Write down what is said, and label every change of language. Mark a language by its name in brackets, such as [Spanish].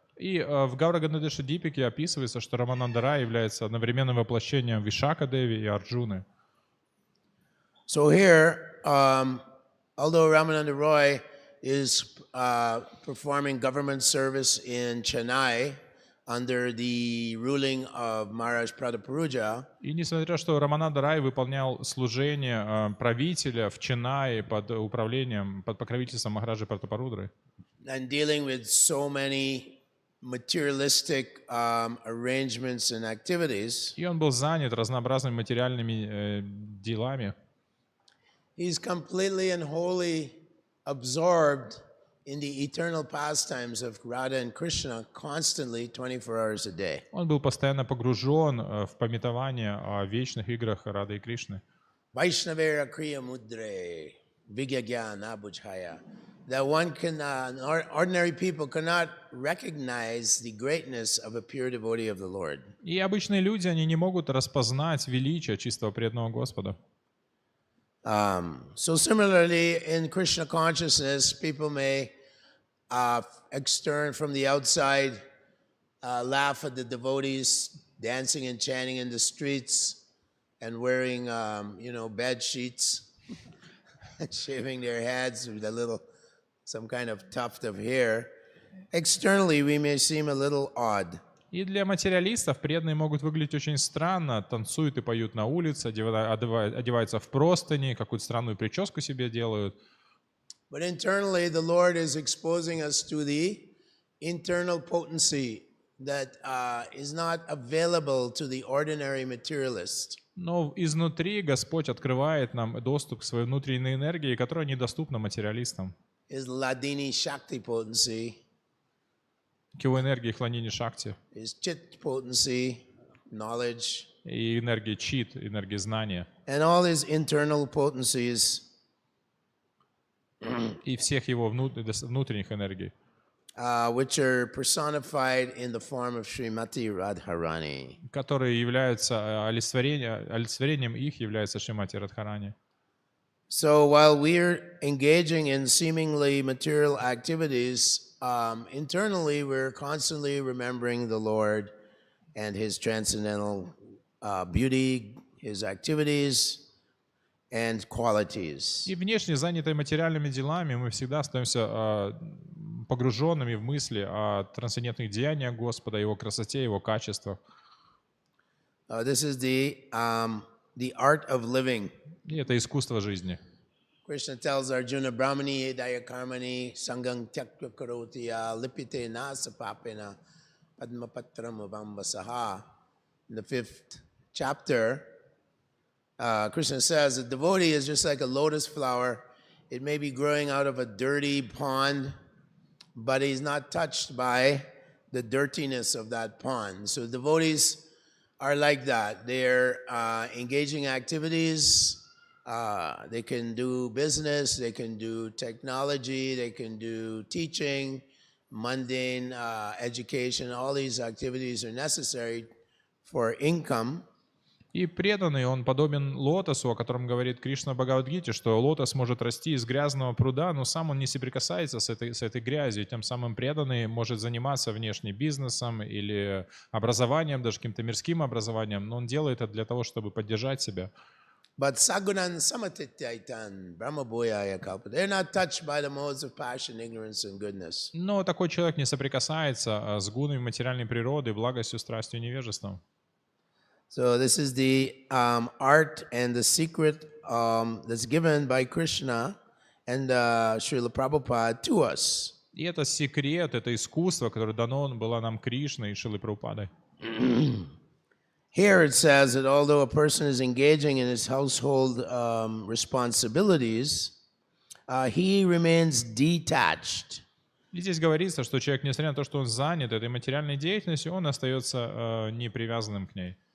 [Russian] И в Гаура-Ганадеша Дипике описывается, что Рамананда Рай является одновременным воплощением Вишака Деви и Арджуны. [English] So here, although Ramananda Roy is performing government service in Chennai under the ruling of Maharaj Prataparuja, [Russian] И несмотря на то, что Рамананда Рай выполнял служение правителя в Ченнае под управлением, под покровительством Махараджи Пратапарудры, [English] and dealing with so many materialistic arrangements and activities, [Russian] и он был занят разнообразными материальными делами, [English] he's completely and wholly absorbed in the eternal pastimes of Radha and Krishna constantly 24 hours a day. [Russian] он был постоянно погружен в памятование о вечных играх Рады и Кришны. [Bangla] Vaishnavera Kriya Mudre Vigyagyan Abujhaya. [English] That one can, ordinary people cannot recognize the greatness of a pure devotee of the Lord. [Russian] И обычные люди, они не могут распознать величие чистого преданного Господа. [English] So similarly, in Krishna consciousness, people may extern from the outside, laugh at the devotees dancing and chanting in the streets and wearing, bed sheets and shaving their heads with some kind of tuft of hair. Externally, we may seem a little odd. [Russian] И для материалистов преданные могут выглядеть очень странно, танцуют и поют на улице, одеваются в простыни, какую-то странную прическу себе делают. [English] But internally, the Lord is exposing us to the internal potency that is not available to the ordinary materialist. [Russian] Но изнутри Господь открывает нам доступ к своей внутренней энергии, которая недоступна материалистам. [English] Is Ladini Shakti potency, [Russian] К его энергии хланини шакти [English] is Chit potency, knowledge, [Russian] и энергии чит, энергии знания. [English] and all his internal potencies [Russian] И всех его внутренних энергий, [English] which are personified in the form of Srimati Radharani. [Russian] которые являются олицетворением их, является Шримати Радхарани. [English] So while we're engaging in seemingly material activities, internally we're constantly remembering the Lord and His transcendental beauty, His activities, and qualities. [Russian] И внешне занятые материальными делами мы всегда остаемся погруженными в мысли о трансцендентных деяниях Господа, Его красоте, Его качествах. [English] This is the art of living. [Russian] И это искусство жизни. [English] Krishna tells Arjuna, [Sanskrit] Brahmani edaya karmani sangang tyakya karotiya lipite nasa papena padmapatram avambasaha. [English] In the 5th chapter, Krishna says, a devotee is just like a lotus flower. It may be growing out of a dirty pond, but he's not touched by the dirtiness of that pond. So devotees are like that. They're engaging activities. They can do business, they can do technology, they can do teaching, mundane education. All these activities are necessary for income. [Russian] И преданный, он подобен лотосу, о котором говорит Кришна в Бхагавад-гите, что лотос может расти из грязного пруда, но сам он не соприкасается с этой грязью, и тем самым преданный может заниматься внешним бизнесом или образованием, даже каким-то мирским образованием, но он делает это для того, чтобы поддержать себя. [Sanskrit] But sagunan samatityaitan brahmabhoyaya kalpa. [English] They're not touched by the modes of passion, ignorance, and goodness. [Russian] Но такой человек не соприкасается с гунами материальной природы, благостью, страстью и невежеством. [English] So this is the art and the secret that's given by Krishna and Srila Prabhupada to us. [Russian] И это секрет, это искусство, которое дано было нам Кришной и Шрилой Прабхупадой. [English] Here it says that although a person is engaging in his household responsibilities, he remains detached. [Russian] И здесь говорится, что человек, несмотря на то, что он занят этой материальной деятельностью, он остается не привязанным к ней.